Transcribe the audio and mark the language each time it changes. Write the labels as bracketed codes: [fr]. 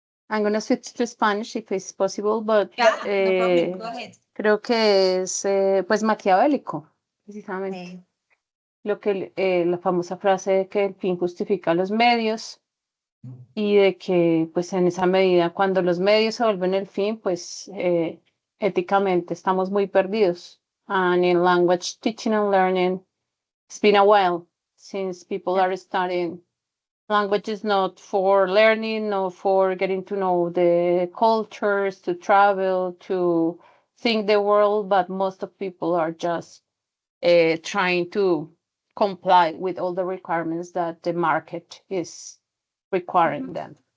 [en] I'm gonna switch to Spanish if it's possible, but Yeah, no problem. Go ahead. [es] creo que es pues maquiavélico, precisamente. Sí. Lo que la famosa frase de que el fin justifica los medios, y de que pues en esa medida, cuando los medios se vuelven el fin, pues éticamente estamos muy perdidos. [en] And in language teaching and learning, it's been a while since people are studying languages, not for learning, not for getting to know the cultures, to travel, to think the world, but most of people are just trying to comply with all the requirements that the market is requiring them.